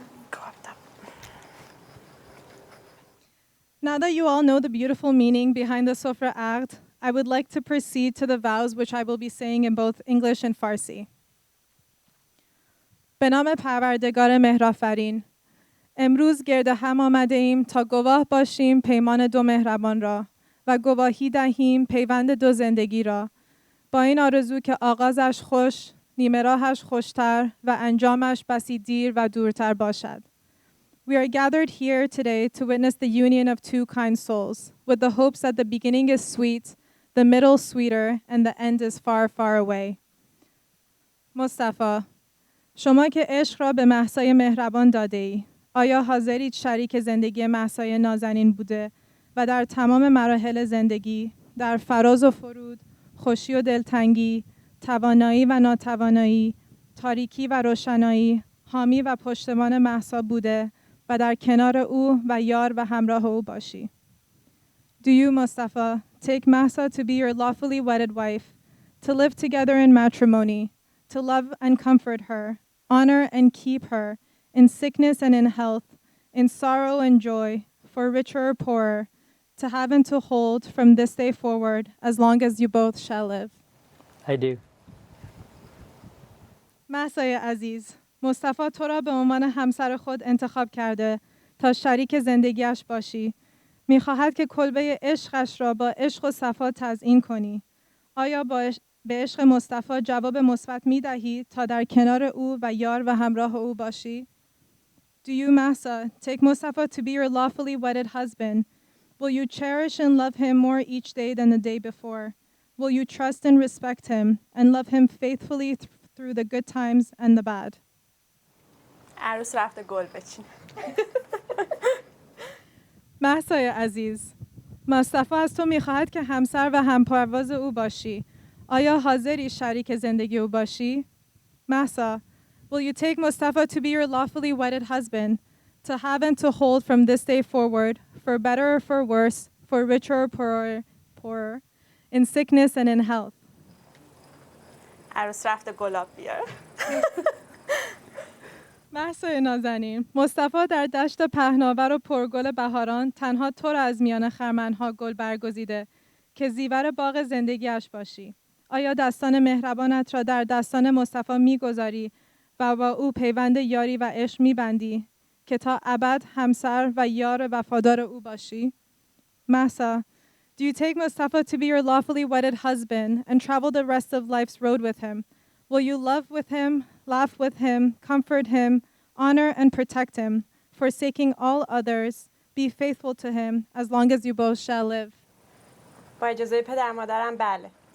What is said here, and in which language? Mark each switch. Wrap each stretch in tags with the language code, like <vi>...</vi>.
<en>Go up top. Now that you all know the beautiful meaning behind the Sofra Aqd, I would like to proceed to the vows which I will be saying in both English and Farsi.</en> <fa>به نام پروردگار مهرآفرین امروز گرد هم آمده ایم تا گواه باشیم پیمان دو مهربان را و گواهی دهیم پیوند دو زندگی را با این آرزو که آغازش خوش، نیمه راهش خوشتر و انجامش بسی دیر و دورتر باشد.</fa> <en>We are gathered here today to witness the union of two kind souls, with the hopes that the beginning is sweet, the middle sweeter, and the end is far, far away.</en> <fa>مصطفی، شما که عشق را به مهسای مهربان داده ای، آیا حاضرید شریک زندگی مهسای نازنین بوده و در تمام مراحل زندگی، در فراز و فرود، خوشی و دلتنگی، توانایی و ناتوانایی، تاریکی و روشنایی، حامی و پشتمان مهسا بوده و در کنار او و یار و همراه او باشی.</fa> <en>Do you, Mustafa, take Mahsa to be your lawfully wedded wife, to live together in matrimony, to love and comfort her, honor and keep her, in sickness and in health, in sorrow and joy, for richer or poorer, to have and to hold from this day forward, as long as you both shall live? I do.</en> <fa>مهسای عزیز، مصطفی تو را به عنوان همسر خود انتخاب کرده تا شریک زندگیش باشی. می‌خواهد که کلبه عشقش را با عشق و صفا تزیین کنی. آیا به عشق مصطفی جواب مثبت می‌دهی تا در کنار او و یار و همراه او باشی؟</fa> <en>Do you, Mahsa, take Mustafa to be your lawfully wedded husband? Will you cherish and love him more each day than the day before? Will you trust and respect him and love him faithfully through the good times and the bad?</en> <fa>عروس رفته گل بچینه. مهسای عزیز، مصطفی از تو می‌خواهد که همسر و همپرواز او باشی. آیا حاضری شریک زندگی او باشی؟</fa> <en>Mahsa, will you take Mustafa to be your lawfully wedded husband, to have and to hold from this day forward, for better or for worse, for richer or poorer, in sickness and in health?</en> <fa>عروس رفته گلاب بیار. مهسای نازنین، مصطفی در دشت پهناور و پرگل بهاران تنها تو را از میان خرمنها گل برگزیده که زیور باغ زندگیش باشی. آیا دستان مهربانت را در دستان مصطفی میگذاری و با او پیوند یاری و عشق میبندی که تا ابد همسر و یار وفادار او باشی؟</fa> <en>Mahsa, do you take Mustafa to be your lawfully wedded husband and travel the rest of life's road with him? Will you love with him, laugh with him, comfort him, honor and protect him, forsaking all others, be faithful to him as long as you both shall live?</en> <fa>با اجازه پدر مادرم بله.</fa>